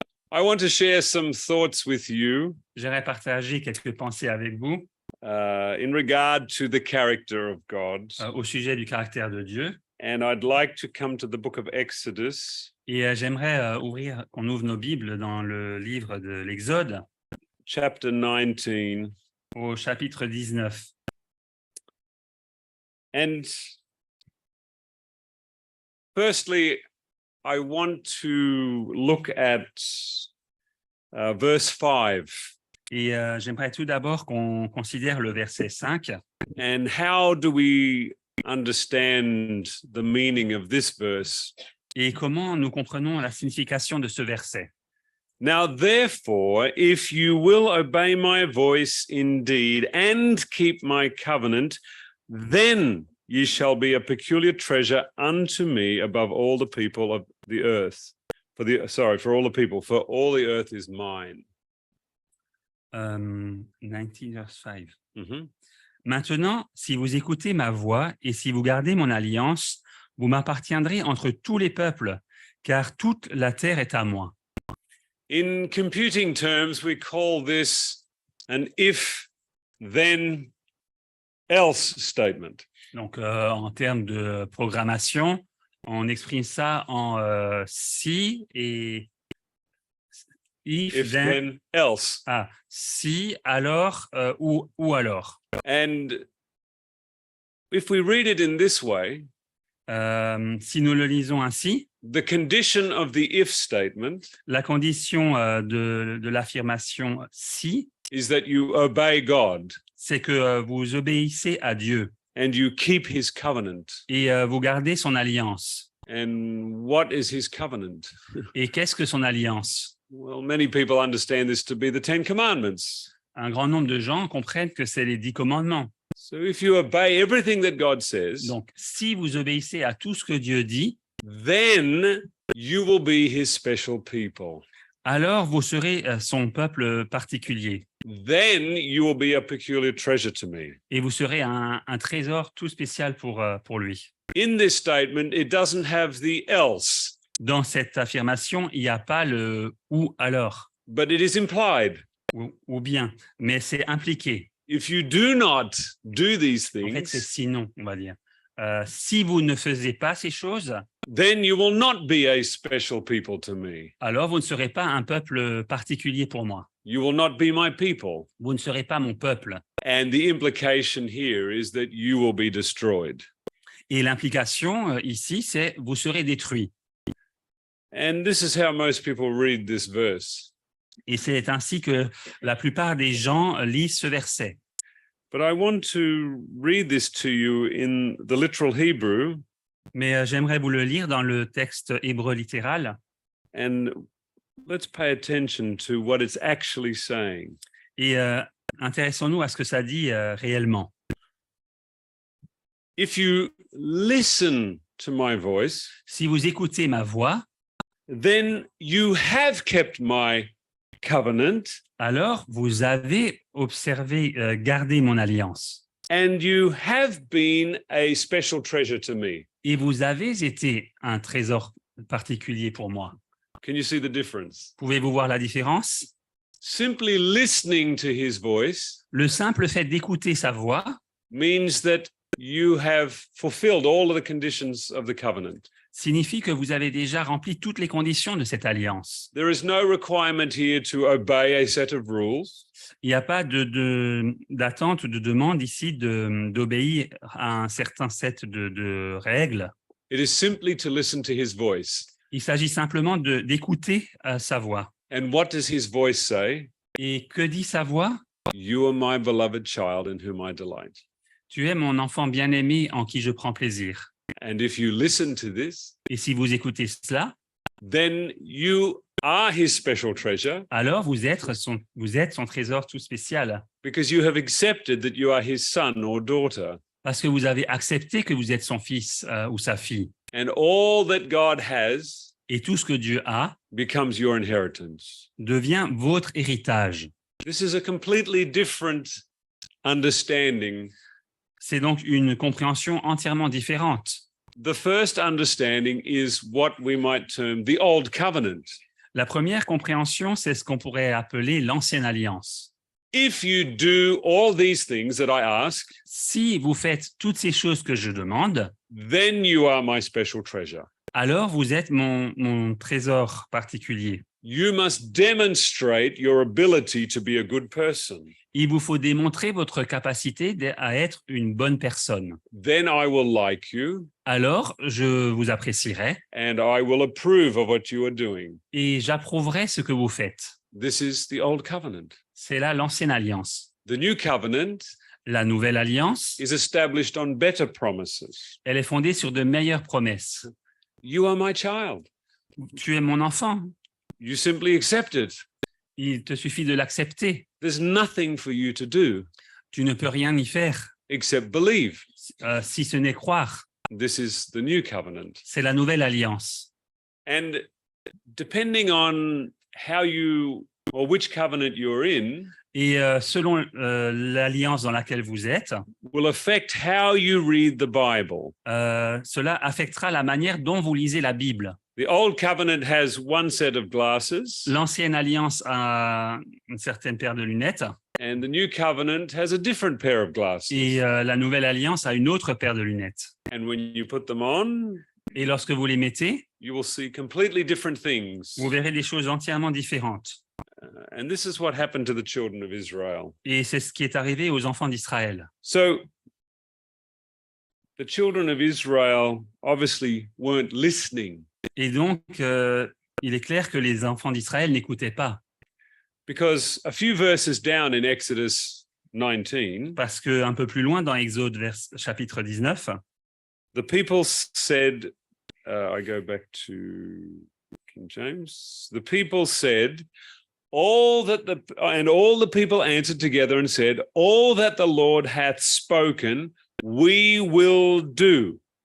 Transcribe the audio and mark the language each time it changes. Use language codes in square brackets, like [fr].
[en] I want to share some thoughts with you [fr] J'aimerais partager quelques pensées avec vous [en] in regard to the character of God. [fr] au sujet du caractère de Dieu. [en] And I'd like to come to the book of Exodus, [fr] Et j'aimerais qu'on ouvre nos Bibles dans le livre de l'Exode, [en] chapter 19. [fr] au chapitre 19. [en] And firstly, I want to look at verse 5 [fr] Et j'aimerais tout d'abord qu'on considère le verset 5. [en] and how do we understand the meaning of this verse. [fr] Et comment nous comprenons la signification de ce verset. [en] Now, therefore, if you will obey my voice indeed and keep my covenant, then ye shall be a peculiar treasure unto me above all the people of the earth. For all the people, for all the earth is mine. 19 verse 5. Mhm. [fr] Maintenant, si vous écoutez ma voix et si vous gardez mon alliance, vous m'appartiendrez entre tous les peuples, car toute la terre est à moi. [en] In computing terms, we call this an if, then, else statement. [fr] Donc, en termes de programmation, on exprime ça en si et [en] If, then, else. [fr] Si, alors ou alors. [en] And if we read it in this way, [fr] Si nous le lisons ainsi, [en] the condition of the if statement [fr] la condition de l'affirmation si, [en] is that you obey God [fr] c'est que vous obéissez à Dieu [en] and you keep his covenant. [fr] et vous gardez son alliance. [en] And what is his covenant? [fr] Et qu'est-ce que son alliance? [en] Well, many people understand this to be the Ten Commandments. [fr] Un grand nombre de gens comprennent que c'est les 10 commandements. [en] So if you obey everything that God says, [fr] Donc, si vous obéissez à tout ce que Dieu dit, [en] then you will be his special people. [fr] alors vous serez son peuple particulier. [en] Then you will be a peculiar treasure to me. [fr] Et vous serez un trésor tout spécial pour lui. [en] In this statement, it doesn't have the else, [fr] Dans cette affirmation, il n'y a pas le « ou alors [en] but it is implied. » [fr] ou bien, mais c'est impliqué. [en] If you do not do these [fr] En fait, c'est [en] things, [fr] sinon, on va dire. Si vous ne faisiez pas ces choses, [en] then you will not be a special people to me. [fr] alors vous ne serez pas un peuple particulier pour moi. [en] You will not be my people. [fr] Vous ne serez pas mon peuple. [en] And the implication here is that you will be destroyed. [fr] Et l'implication ici, c'est vous serez détruits. [en] And this is how most people read this verse. [fr] Et c'est ainsi que la plupart des gens lisent ce verset. [en] But I want to read this to you in the literal Hebrew, [fr] Mais j'aimerais vous le lire dans le texte hébreu littéral. [en] and let's pay attention to what it's actually saying. [fr] Et intéressons-nous à ce que ça dit réellement. [en] If you listen to my voice, [fr] Si vous écoutez ma voix, [en] then you have kept my covenant, [fr] alors vous avez observé, gardé mon alliance. [en] and you have been a special treasure to me. [fr] Et vous avez été un trésor particulier pour moi. [en] Can you see the difference? [fr] Pouvez-vous voir la différence? [en] Simply listening to his voice [fr] Le simple fait d'écouter sa voix [en] means that you have fulfilled all of the conditions of the covenant. [fr] signifie que vous avez déjà rempli toutes les conditions de cette alliance. [en] There is no requirement here to obey a set of rules. [fr] Il n'y a pas d'attente ou de demande ici d'obéir à un certain set de règles. [en] It is simply to listen to his voice. [fr] Il s'agit simplement d'écouter sa voix. [en] And what does his voice say? [fr] Et que dit sa voix? [en] You are my beloved child in whom I delight. [fr] Tu es mon enfant bien-aimé en qui je prends plaisir. [en] And if you listen to this, [fr] Et si vous écoutez cela, [en] then you are his special treasure [fr] alors vous êtes son trésor tout spécial, [en] because you have accepted that you are his son or daughter. [fr] parce que vous avez accepté que vous êtes son fils ou sa fille. [en] And all that God has [fr] Et tout ce que Dieu a [en] becomes your inheritance. [fr] devient votre héritage. [en] This is a completely different understanding. [fr] C'est donc une compréhension entièrement différente. [en] The first understanding is what we might term the old covenant. [fr] La première compréhension, c'est ce qu'on pourrait appeler l'ancienne alliance. [en] If you do all these things that I ask, [fr] Si vous faites toutes ces choses que je demande, [en] then you are my special treasure. [fr] alors vous êtes mon trésor particulier. [en] You must demonstrate your ability to be a good person. [fr] Il vous faut démontrer votre capacité à être une bonne personne. [en] Then I will like you [fr] Alors, je vous apprécierai [en] and I will approve of what you are doing. [fr] et j'approuverai ce que vous faites. [en] This is the old covenant. [fr] C'est là l'ancienne alliance. [en] The new covenant [fr] La nouvelle alliance, [en] is established on better promises. [fr] elle est fondée sur de meilleures promesses. [en] You are my child. [fr] Tu es mon enfant. [en] You simply accept it. [fr] Il te suffit de l'accepter. [en] There's nothing for you to do [fr] Tu ne peux rien y faire, [en] except believe. [fr] si ce n'est croire. [en] This is the new covenant. [fr] C'est la nouvelle alliance. [en] And depending on how you or which covenant you're in, [fr] Et selon l'alliance dans laquelle vous êtes, [en] will affect how you read the Bible. [fr] cela affectera la manière dont vous lisez la Bible. [en] The old covenant has one set of glasses, [fr] L'ancienne alliance a une certaine paire de lunettes [en] and the new covenant has a different pair of glasses. [fr] et la nouvelle alliance a une autre paire de lunettes. [en] And when you put them on, [fr] Et lorsque vous les mettez, [en] you will see completely different things. [fr] vous verrez des choses entièrement différentes. [en] And this is what happened to the children of Israel. [fr] Et c'est ce qui est arrivé aux enfants d'Israël. [en] So the children of Israel obviously weren't listening [fr] Et donc, il est clair que les enfants d'Israël n'écoutaient pas. [en] because a few verses down in Exodus 19, [fr] Parce qu'un peu plus loin dans Exode chapitre 19, [en] the people said, I go back to King James, the people said, all the people answered together and said, all that the Lord hath spoken, we will do.